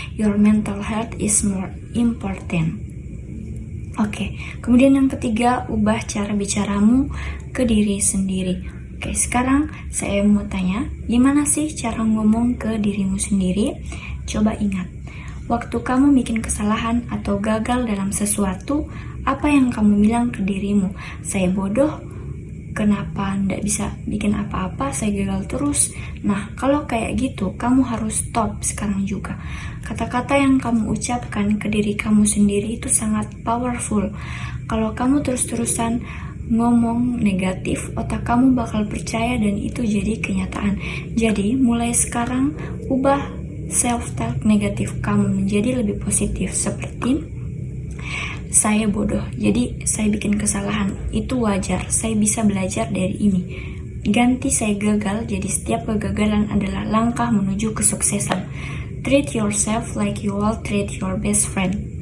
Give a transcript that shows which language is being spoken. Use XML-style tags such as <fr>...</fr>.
<en>Your mental health is more important.</en> <id>Oke, kemudian yang ketiga, ubah cara bicaramu ke diri sendiri. Oke, sekarang saya mau tanya, gimana sih cara ngomong ke dirimu sendiri? Coba ingat, waktu kamu bikin kesalahan atau gagal dalam sesuatu, apa yang kamu bilang ke dirimu? Saya bodoh, kenapa nggak bisa bikin apa-apa, saya gagal terus. Nah, kalau kayak gitu, kamu harus stop sekarang juga. Kata-kata yang kamu ucapkan ke diri kamu sendiri itu sangat powerful. Kalau kamu terus-terusan ngomong negatif, otak kamu bakal percaya dan itu jadi kenyataan. Jadi, mulai sekarang, ubah self-talk negatif kamu menjadi lebih positif, seperti saya bodoh, jadi saya bikin kesalahan, itu wajar, saya bisa belajar dari ini. Ganti saya gagal, jadi setiap kegagalan adalah langkah menuju kesuksesan.</id> <en>Treat yourself like you will treat your best friend.</en>